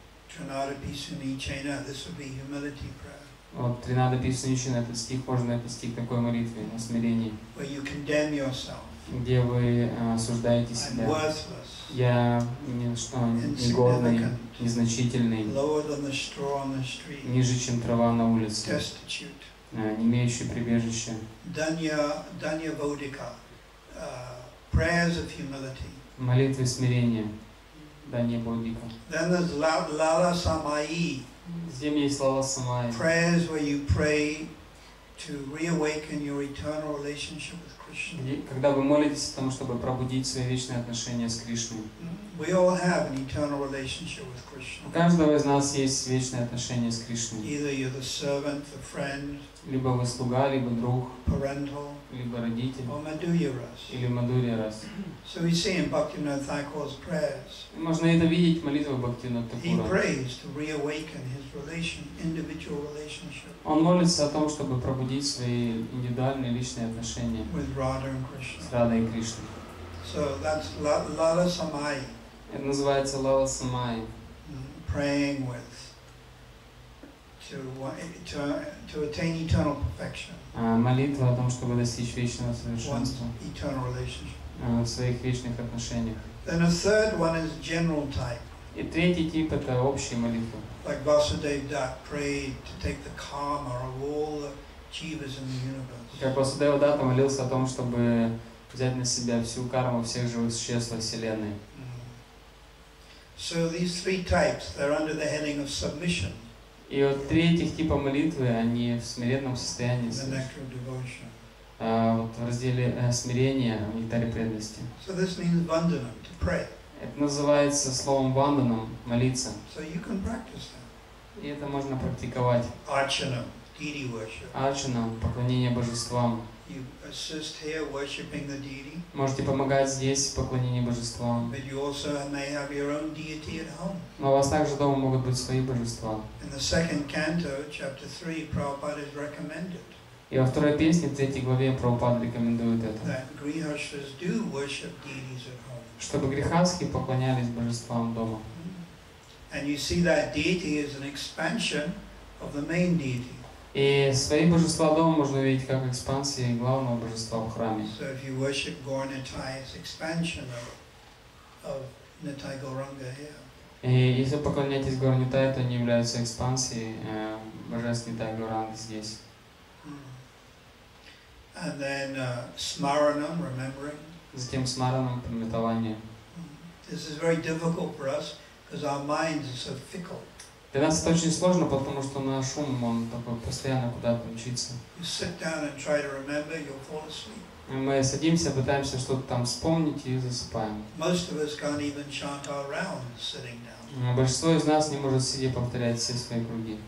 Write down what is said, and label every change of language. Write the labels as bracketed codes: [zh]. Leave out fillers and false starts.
[en] Trinadapi Suni Chena, this would be humility prayer. [ru] Вот, Тринада Писаничина, этот стих можно отнести к такой молитве о смирении, [en] Where you condemn yourself. [ru] где вы осуждаете себя. [en] worthless. [ru] Я негодный, незначительный, [en] Lower than the straw on the street. [ru] ниже, чем трава на улице, [en] Destitute. [ru] не имеющий прибежища. [en] Danya Vodika. Prayers of humility. [ru] Молитвы смирения. Дания Бодика. [en] Then there's Lala Samai. [ru] Здесь есть Лала Самай. [en] Prayers where you pray to reawaken your eternal relationship with Krishna. [ru] Когда вы молитесь о том, чтобы пробудить свои вечные отношения с Кришной. [en] We all have an eternal relationship with Krishna. [ru] У каждого из нас есть вечные отношения с Кришной. [en] Either you're the servant, the friend, [ru] Либо вы слуга, либо друг, [en] parental, [ru] либо родитель, [en] or Madhurya Ras. [ru] или Мадхурья Рас. [en] So we see in Bhaktivinoda Thakur's prayers, [ru] Можно это видеть в молитвах Бхактивинода [en] he [ru] Thakура. [en] prays to reawaken his individual relationship [ru] Он молится о том, чтобы пробудить свои индивидуальные личные отношения [en] with Radha and [ru] с [en] Krishna. [ru] Радой и Кришной. [en] So that's Lala Samai, [ru] Это называется Лала Самай. [en] praying with to attain eternal perfection, [ru] Молитва о том, чтобы достичь вечного [en] one's [ru] совершенства [en] eternal relationship. [ru] в своих вечных отношениях. [en] Then a third one is general type, [ru] И третий тип — это общие молитвы. [en] like Vasudeva Dutt prayed to take the karma of all the jivas in the universe. [ru] Как Васудева Датта молился о том, чтобы взять на себя всю карму всех живых существ во Вселенной. [en] So these 3 types, they're under the heading of submission, [ru] И вот 3 этих типа молитвы, они в смиренном состоянии, [en] the nectar of devotion. [ru] вот в разделе смирения, в нектаре преданности. [en] So this means vandanam, to pray. [ru] Это называется словом ванданом, молиться. [en] So you can practice that. [ru] И это можно практиковать. [en] Archanam, deity worship. [ru] Арчана, поклонение божествам. [en] You assist here worshipping the deity, [ru] Можете помогать здесь в поклонении божествам. [en] but you also may have your own deity at home. [ru] Но у вас также дома могут быть свои божества. [en] In the 2nd canto, chapter 3, Prabhupada has recommended [ru] И во второй песне, в 3 главе, Прабхупада рекомендует это. [en] that grihasthas do worship deities at home. [ru] Чтобы грехастхи поклонялись божествам дома. [en] And you see that deity is an expansion of the main deity. [ru] И свои божества дома можно увидеть как экспансии главного божества в храме. [en] So if you worship Gaur Nitai, it's expansion of Nitai Gauranga here. [ru] И если поклоняетесь Гор Нитай, то они являются экспансией божеств Нитай Гауранги здесь. [en] And then Smaranam, remembering. [ru] Затем смараном, памятование. [en] This is very difficult for us because our minds are so fickle. [ru] Для нас это очень сложно, потому что наш ум, он такой постоянно куда-то мчится. [en] You sit down and try to remember, you'll fall asleep. [ru] Мы садимся, пытаемся что-то там вспомнить и засыпаем. [en] Most of us can't even chant our rounds sitting down. [ru] Большинство из нас не может сидя повторять все свои круги.